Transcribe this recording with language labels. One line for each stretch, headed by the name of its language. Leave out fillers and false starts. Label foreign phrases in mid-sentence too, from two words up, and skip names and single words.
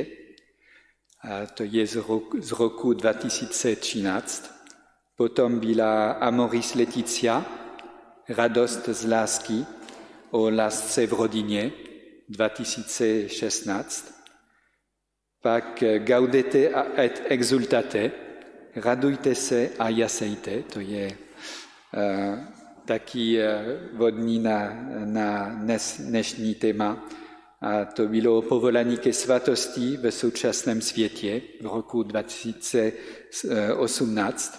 Czech: A to je z roku 2013. Potom byla Amoris Laetitia, radost z lásky, o lásce v rodině 2016. Pak Gaudete et exultate, radujte se a jasejte, to je taky vhodný na dnešní téma. A to bylo povolání ke svatosti v současném světě v roku 2018.